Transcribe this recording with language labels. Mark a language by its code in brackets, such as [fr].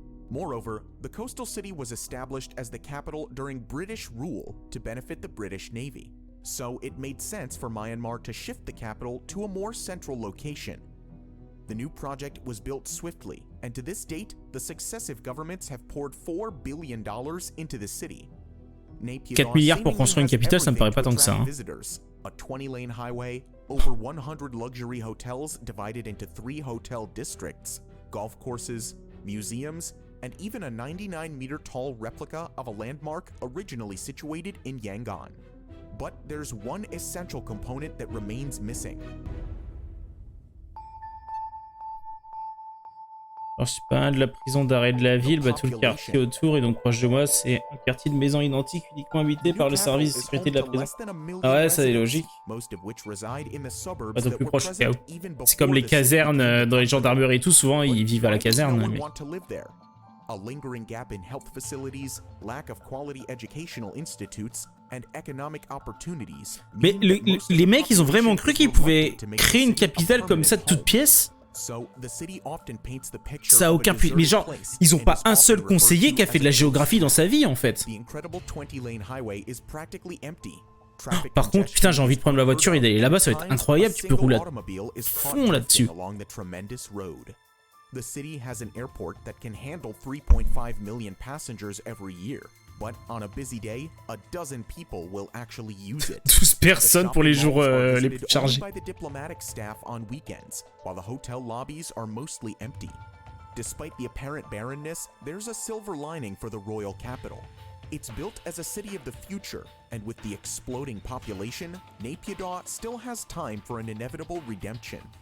[en] Moreover, the coastal city was established as the capital during British rule to benefit the British Navy. So it made sense for Myanmar to shift the capital to a more central location. The new project was built swiftly, and to this date, the successive governments have poured $4 billion into the city. [fr] 4 milliards pour construire une capitale, ça me paraît pas tant que ça. Hein. [en] A 20-lane highway, over 100 luxury hotels divided into 3 hotel districts, golf courses, museums, and even a 99-meter-tall replica of a landmark originally situated in Yangon. But there's one essential component that remains missing. [fr] Alors, je suis pas un de la prison d'arrêt de la ville, bah, tout le quartier autour et donc proche de moi, c'est un quartier de maisons identiques uniquement habité par le service de sécurité de la prison. Ah ouais, ça c'est logique. Pas au plus proche au cas où. C'est comme les casernes dans les gendarmeries et tout, souvent ils vivent à la caserne. Mais... [en] A lingering gap in health facilities, lack of quality educational institutes, and economic opportunities. [fr] Mais les mecs, ils ont vraiment cru qu'ils pouvaient créer une capitale comme ça de toutes pièces? Ça a aucun plus. Mais genre, ils ont pas un seul conseiller qui a fait de la géographie dans sa vie en fait. Par contre, putain, j'ai envie de prendre la voiture et d'aller là-bas, ça va être incroyable. Tu peux rouler à fond là-dessus. [en] The city has an airport that can handle 3.5 million passengers every year. But on a busy day, a dozen people will actually use it. [fr] 12 personnes pour les jours les plus chargés. [en] By the diplomatic staff on weekends, while the hotel lobbies are mostly empty. Despite the apparent barrenness, there's a silver lining for the royal capital. It's built as a city of the future, and with the exploding population, Naypyidaw still has time for an inevitable redemption.